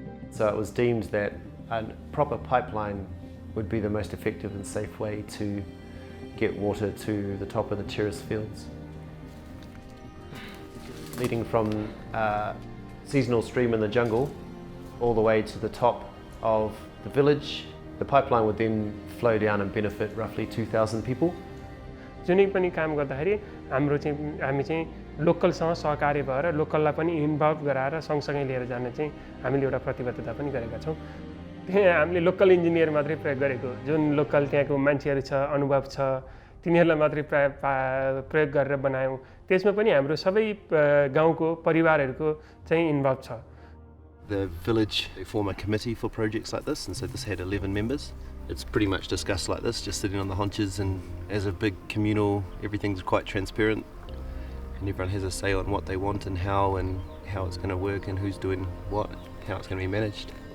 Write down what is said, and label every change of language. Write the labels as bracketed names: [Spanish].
[English] So it was deemed that a proper pipeline would be the most effective and safe way to get water to the top of the terrace fields. Leading from a seasonal stream in the jungle all the way to the top of the village, the pipeline would then flow down and benefit roughly 2,000 people. [Nepali] जुनै पनि काम गर्दाखेरि हामी चाहिँ लोकलसँग सहकार्य भएर लोकललाई पनि इन्भल्भ गराएर सँगसँगै लिएर जाने चाहिँ हामीले एउटा प्रतिबद्धता पनि गरेका छौँ। त्यहाँ हामीले लोकल इन्जिनियर मात्रै प्रयोग गरेको, जुन लोकल त्यहाँको मान्छेहरू छ, अनुभव छ, तिनीहरूलाई मात्रै प्रयोग गरेर बनायौँ। त्यसमा पनि हाम्रो सबै गाउँको परिवारहरूको चाहिँ इन्भल्भ छ। [English] The village form a committee for projects like this, and so this had 11 members. It's pretty much discussed like this, just sitting on the haunches, and as a big communal, everything's quite transparent and everyone has a say on what they want and how it's going to work and who's doing what, how it's going to be managed.